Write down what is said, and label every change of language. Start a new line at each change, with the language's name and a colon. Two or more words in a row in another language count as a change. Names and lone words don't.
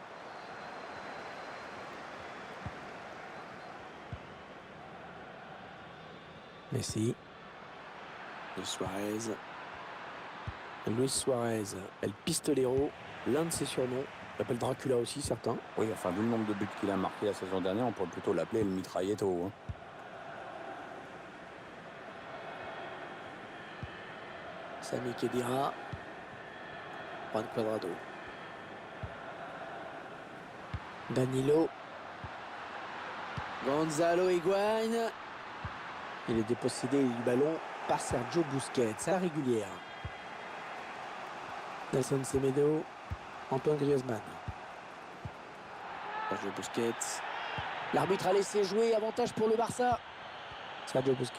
French: Messi. Luis Suarez. Luis Suarez, El Pistolero, l'un de ses surnoms. On l'appelle Dracula aussi, certains. Oui, enfin, vu le nombre de buts qu'il a marqué la saison dernière, on pourrait plutôt l'appeler le Mitrailletto. Hein. Sami Khedira. Juan Cuadrado. Danilo. Gonzalo Higuaín. Il est dépossédé du ballon par Sergio Busquets, à la régulière. Nelson Semedo. Antoine Griezmann. Sergio Busquets. L'arbitre a laissé jouer, avantage pour le Barça. Sergio Busquets.